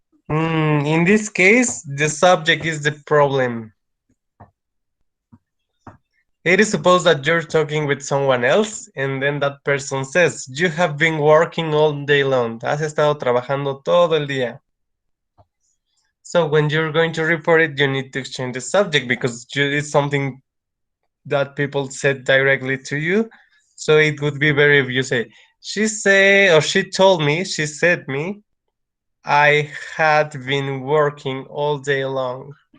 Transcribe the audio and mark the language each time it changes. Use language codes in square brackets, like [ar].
[en] In this case, the subject is the problem. It is supposed that you're talking with someone else, and then that person says, you have been working all day long. [es] Has estado trabajando todo el día. [en] So when you're going to report it, you need to exchange the subject because it's something that people said directly to you. So it would be better if you say, she say, or she told me, she said me, I had been working all day long.